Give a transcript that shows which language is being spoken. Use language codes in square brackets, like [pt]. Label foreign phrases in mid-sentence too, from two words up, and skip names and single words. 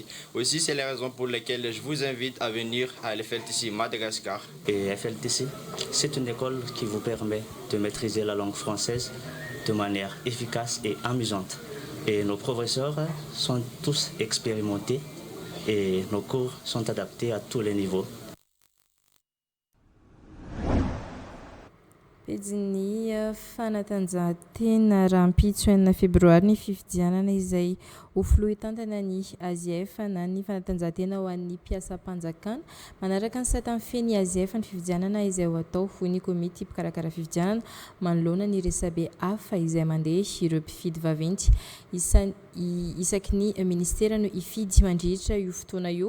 [fr] Aussi, c'est la raison pour laquelle je vous invite à venir à la FLTC Madagascar. Et FLTC, c'est une école qui vous permet de maîtriser la langue française de manière efficace et amusante. Et nos professeurs sont tous expérimentés et nos cours sont adaptés à tous les niveaux. [mg] Pejiny fanatanjahantena rahampitso 9 febroary ny fifidianana izay ho filohan-tantana ny AZF na ny fanatanjahantena ho an'ny mpiasam-panjakana manaraka ny 7 feny AZF ny fifidianana izay ho atao ho ny komity mpikarakara fifidianana manoloana ny resabe hafa izay mandeha ireo mpifidy vaventy isaky ny ministera no ifidy mandrihitra io fotoana io.